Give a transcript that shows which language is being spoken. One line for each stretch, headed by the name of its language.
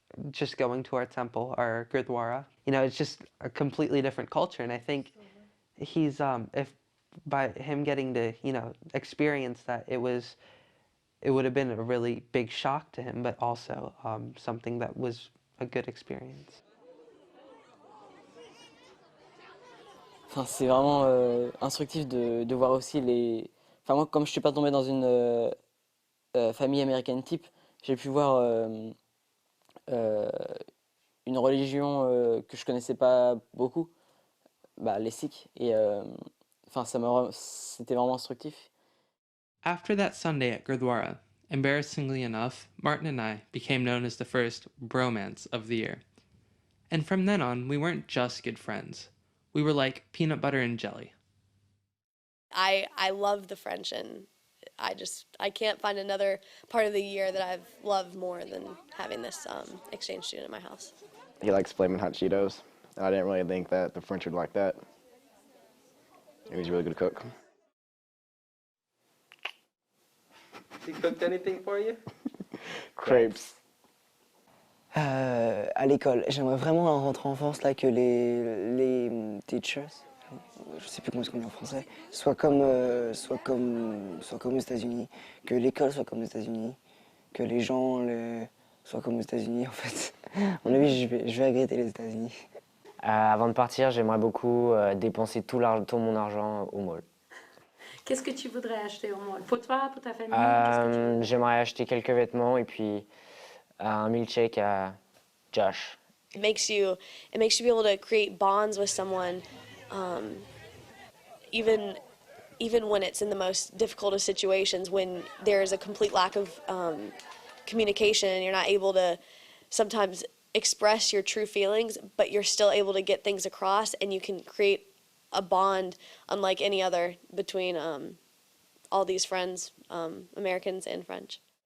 English: Just going to our temple, our gurdwara, it's just a completely different culture, and I think he's if by him getting to experience that, it would have been a really big shock to him, but also something that was a good experience.
French: Enfin, c'est vraiment instructif de voir aussi les... Enfin, moi, comme je suis pas tombé dans une famille américaine type, j'ai pu voir une religion que je connaissais pas beaucoup, les Sikhs, et enfin, c'était vraiment instructif.
English: After that Sunday at Gurdwara, embarrassingly enough, Martin and I became known as the first bromance of the year. And from then on, we weren't just good friends. We were like peanut butter and jelly. I love the French, and I can't find another part of the year that I've loved more than having this exchange student in my house. He likes flaming hot Cheetos. I didn't really think that the French would like that. He was a really good cook. He cooked anything for you? Crepes.
French: À l'école, j'aimerais vraiment rentrer en France là que les teachers, je sais plus comment est-ce qu'on dit en français, soient comme aux États-Unis, que l'école soit comme aux États-Unis, que les gens soient comme aux États-Unis. En fait, à mon avis, je vais regretter les États-Unis. Avant de partir, j'aimerais beaucoup dépenser tout mon argent au mall. Qu'est-ce que tu voudrais acheter au mall? Pour toi, pour ta famille? J'aimerais acheter quelques vêtements et puis un milkshake à Josh.
English: It makes you be able to create bonds with someone, even when it's in the most difficult of situations, when there is a complete lack of communication and you're not able to sometimes express your true feelings, but you're still able to get things across, and you can create a bond unlike any other between all these friends, Americans and French.